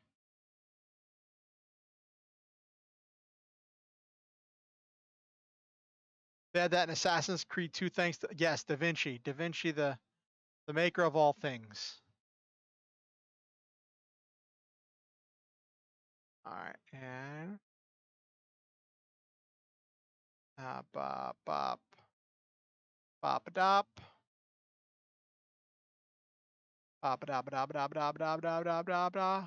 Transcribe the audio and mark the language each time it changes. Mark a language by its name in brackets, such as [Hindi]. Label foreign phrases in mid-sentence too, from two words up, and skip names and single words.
[English] They had that in Assassin's Creed 2 thanks to, yes, Da Vinci. Da Vinci, the maker of all things. All right, and bop, bop, bop, a dop. Bop, a dop, a dop, a dop, a dop, a dop, a dop, a dop, a dop, a dop.